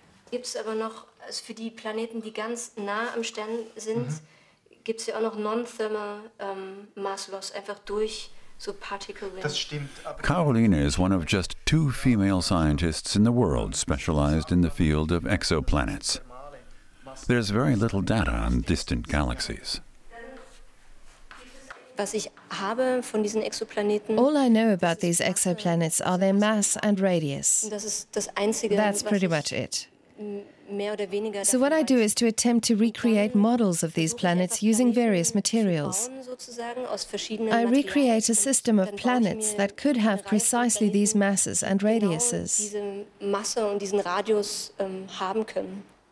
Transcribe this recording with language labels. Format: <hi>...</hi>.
<de>Gibt's aber noch, für die Planeten, die ganz nah am Stern sind, gibt es ja auch noch</de> <en>non-thermal mass loss,</en> <de>einfach durch so particle wind.</de> <en>Carolina is one of just 2 female scientists in the world specialized in the field of exoplanets. There's very little data on distant galaxies.</en> <de>Was ich habe von diesen Exoplaneten,</de> <en>all I know about these exoplanets are their mass and radius.</en> <de>Das ist das Einzige,</de> <en>That's pretty much it.</en> <de>Mehr oder weniger</de> <en>So what I do is to attempt to recreate models of these planets using various materials. I recreate a system of planets that could have precisely these masses and radiuses.</en> <de>Diese Masse und diesen Radius haben können.</de>